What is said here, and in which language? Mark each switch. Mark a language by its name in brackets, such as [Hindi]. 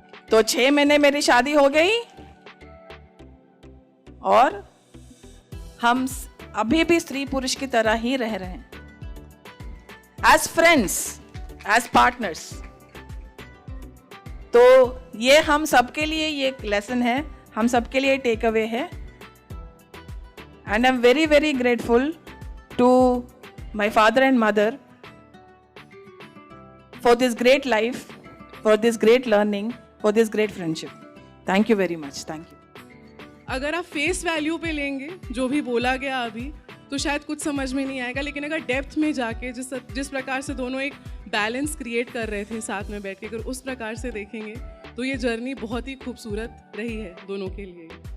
[Hindi] तो 6 महीने मेरी शादी हो गई और हम अभी भी स्त्री पुरुष की तरह ही रह रहे हैं, [English] As friends, as partners. [Hindi] तो ये हम सबके लिए ये एक लेसन है, हम सबके लिए टेक अवे है। [English] And I am very very grateful to my father and mother for this great life, for this great learning, for this great friendship. Thank you very much. Thank you. [Hindi] अगर आप face value पे लेंगे जो भी बोला गया अभी, तो शायद कुछ समझ में नहीं आएगा, लेकिन अगर डेप्थ में जाके जिस प्रकार से दोनों एक बैलेंस क्रिएट कर रहे थे साथ में बैठ के, अगर उस प्रकार से देखेंगे तो ये जर्नी बहुत ही खूबसूरत रही है दोनों के लिए।